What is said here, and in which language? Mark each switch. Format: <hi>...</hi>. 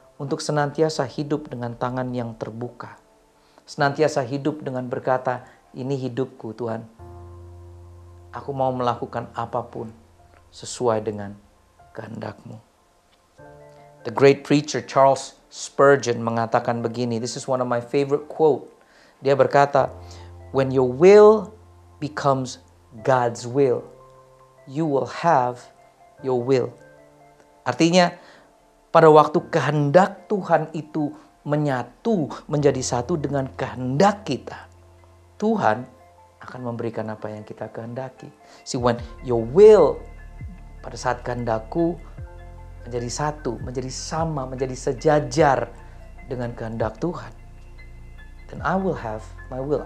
<id>Untuk senantiasa hidup dengan tangan yang terbuka. Senantiasa hidup dengan berkata, ini hidupku Tuhan. Aku mau melakukan apapun sesuai dengan kehendak-Mu.</id> <en>The great preacher Charles Spurgeon</en> <id>mengatakan begini.</id> <en>This is one of my favorite quote.</en> <id>Dia berkata,</id> <en>when your will becomes God's will, you will have your will.</en> <id>Artinya, pada waktu kehendak Tuhan itu menyatu menjadi satu dengan kehendak kita, Tuhan akan memberikan apa yang kita kehendaki.</id> <en>See, when your will,</en> <id>pada saat kehendakku menjadi satu, menjadi sama, menjadi sejajar dengan kehendak Tuhan,</id> <en>then I will have my will.</en>